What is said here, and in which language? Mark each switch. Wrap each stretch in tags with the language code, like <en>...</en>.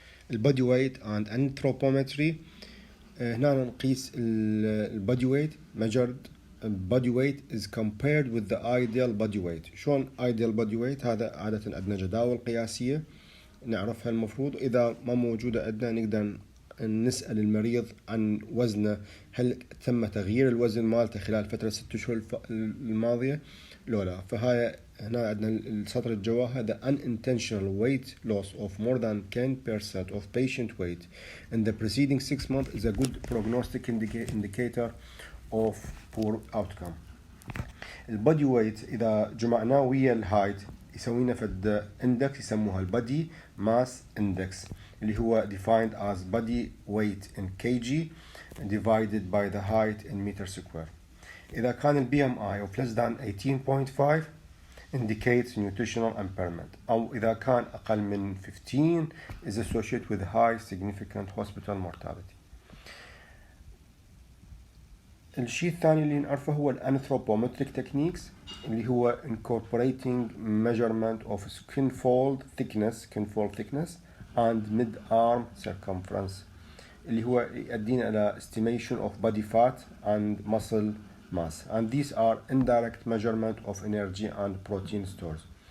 <en>البادي weight and anthropometry.</en> <ar>هنا نقيس البادي ويت</ar> <en>measured body weight is compared with the ideal body weight.</en> <ar>شلون ideal body weight؟ هذا عادة عندنا جداول قياسية نعرفها المفروض، إذا ما موجودة عندنا نقدر نسأل المريض عن وزنه، هل تم تغيير الوزن مالته خلال فترة 6 شهور الماضية لو لا. فهاي هنا عندنا السطر الجواهر</ar> <en>the unintentional weight loss of more than 10% of patient weight in the preceding 6 months is a good prognostic indicator of poor outcome.</en> <ar>البادي ويت إذا جمعناه ويا الهايت يسوينا فد اندكس يسموها البادي ماس اندكس اللي هو</ar> <en>defined as body weight in kg divided by the height in meter square.</en> <ar>إذا كان ال</ar> <en>BMI of less than 18.5 indicates nutritional impairment،</en> <ar>أو إذا كان أقل من 15</ar> <en>is associated with high significant hospital mortality.</en> <ar>الشيء الثاني اللي نعرفه هو الانثروبومتريك تكنيكس اللي هو</ar> <en>incorporating measurement of skin fold thickness and mid arm circumference</en> <ar>اللي هو يؤدينا إلى</ar> <en>estimation of body fat and muscle mass, and these are indirect measurement of energy and protein stores.</en>